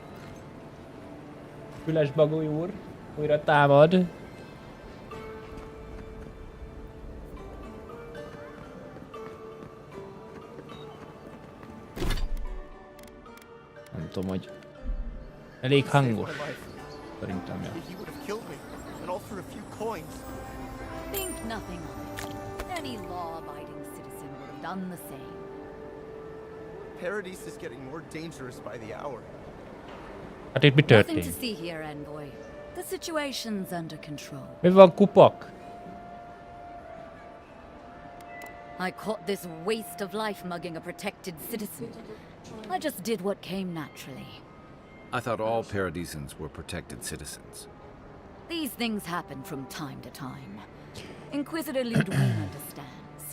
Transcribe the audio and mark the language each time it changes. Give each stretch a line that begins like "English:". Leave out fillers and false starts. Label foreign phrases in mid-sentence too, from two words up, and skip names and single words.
Hungarian: Fülesbagolyúr újra támad. Nem tudom, hogy elég hangos. Szerintem, ja.
English: Think nothing of it. Any law-abiding citizen would have done the same. Paradise is getting more dangerous by the hour.
Hungarian: Hát itt mi
English: Nothing
Hungarian: történt?
English: to see here, envoy. The situation's under control.
Hungarian: Mi van, kupak?
English: I caught this waste of life mugging a protected citizen. I just did what came naturally. I thought all Paradisans were protected citizens. These things happen from time to time. Inquisitor Ludwig understands.